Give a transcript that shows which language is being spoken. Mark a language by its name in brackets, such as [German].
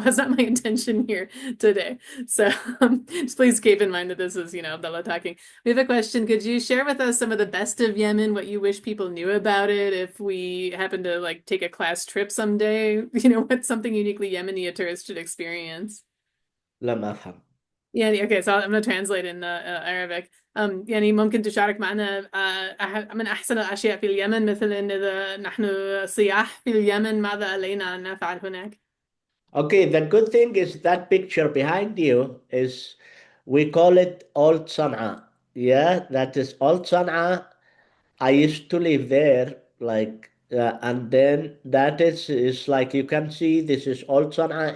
[English] That's not my intention here today. So just please keep in mind that this is, Abdullah talking. We have a question. Could you share with us some of the best of Yemen, what you wish people knew about it if we happen to like take a class trip someday? What's something uniquely Yemeni a tourist should experience? [Arabic] لم أفهم. [English] يعني okay, so I'm gonna translate in Arabic. [Arabic] يعني ممكن تشارك معنا من أحسن الأشياء في اليمن مثل إن إذا نحن سياح في اليمن ماذا علينا أن نفعل هناك؟ [English] Okay, the good thing is that picture behind you is we call it Old Sana'a. Yeah, that is Old Sana'a. I used to live there like And then that is like you can see this is old Sana'a.